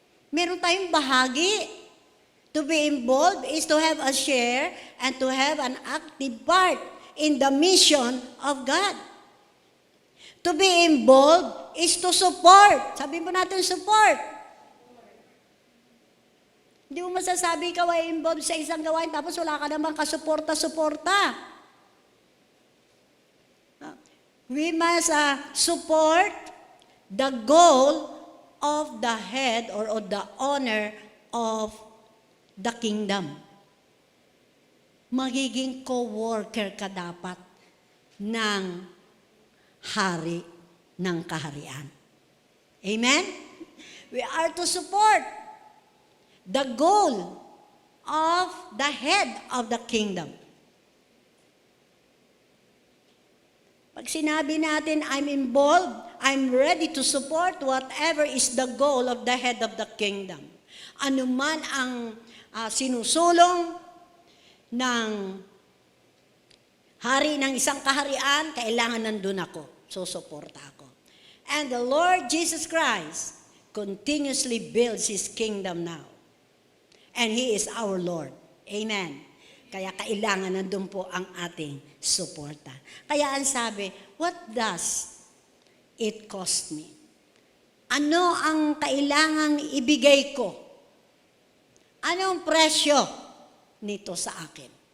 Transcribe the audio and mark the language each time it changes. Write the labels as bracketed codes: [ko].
[tl] Meron tayong bahagi. [en] To be involved is to have a share and to have an active part in the mission of God. To be involved is to support. [tl] Sabihin mo natin support. Hindi mo masasabi ikaw ay involved sa isang gawain tapos wala ka namang kasuporta-suporta. [en] We must support the goal of the head or of the owner of the kingdom. [tl] Magiging co-worker ka dapat ng hari ng kaharian. Amen? [en] We are to support the goal of the head of the kingdom. [tl] Pag sinabi natin, [en] I'm involved, I'm ready to support whatever is the goal of the head of the kingdom. [tl] Ano man ang sinusulong ng hari ng isang kaharian, kailangan nandun ako. Susuporta ako. [en] And the Lord Jesus Christ continuously builds His kingdom now. And He is our Lord. Amen. [tl] Kaya kailangan nandun po ang ating suporta. Kaya ang sabi, [en] what does it cost me? [tl] Ano ang kailangang ibigay ko? Anong presyo nito sa akin?